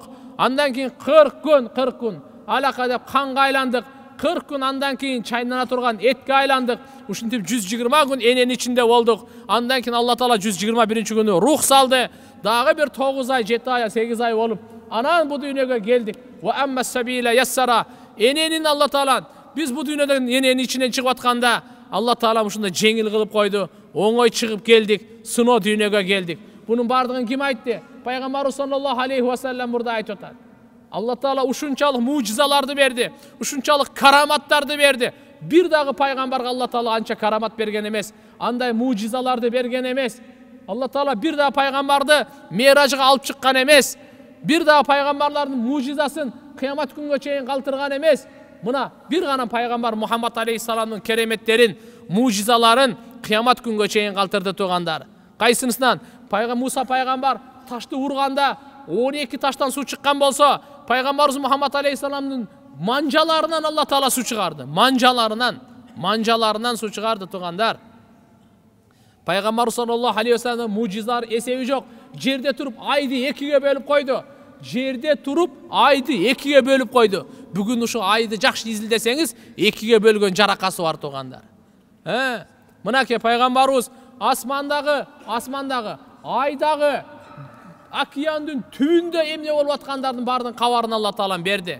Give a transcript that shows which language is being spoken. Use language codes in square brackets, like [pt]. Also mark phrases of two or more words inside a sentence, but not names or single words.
[ky] Андан кийин 40 күн алака деп канга айландык. 40 күн андан кийин чайнана турган этке айландык. Ушинтип 120 күн эненин ичинде болдук. Андан кийин Алла Таала 121 күнү рух салды. Дагы бир 9 ай, 7 ай, 8 ай болуп, анан бу дүйнөгө келдик. [ar] وأما السبيل يسره. [ky] Эненин Алла Таала биз бу дүйнөдөн эненин ичинен чыгып атканда Алла Таала ушундай жеңил кылып койду. Оңой чыгып келдик, сыноо дүйнөгө келдик. Бунун бардыгын ким айтты? Пайгамбарыбыз [ar] صلى الله عليه وسلم [ky] мурда айтып атат. Алла Таала ушунчалык мужизаларды берди, ушунчалык караматтарды берди. Бир дагы пайгамбарга Алла Таала анча карамат берген эмес, андай мужизаларды берген эмес. Алла Таала бир дагы пайгамбарды Миражга алып чыккан эмес. Бир дагы пайгамбарлардын мужизасын кыямат күнгө чейин калтырган эмес. Мына бир гана пайгамбар Мухаммад алейхиссаламдын кереметтерин, мужизаларын кыямат күнгө чейин калтырды, туугандар. Кайсынысынан? Муса пайгамбар ташты урганда 12 таштан суу чыккан болсо, пайгамбарыбыз Мухаммад алейхиссаламдын манжаларынан Алла Таала суу чыгарды. Манжаларынан суу чыгарды, туугандар. Пайгамбар [ar] صلى الله عليه وسلم [ky] мужизалар эсеби жок. Жерде туруп айды экиге бөлүп койду. Бүгүн ушу айды жакшы изилдесеңиз, экиге бөлгөн жаракасы бар, туугандар. Мынакей пайгамбарыбыз асмандагы, айдагы, океандын түбүндө эмне болуп аткандардын бардын кабарын Алла Таала берди.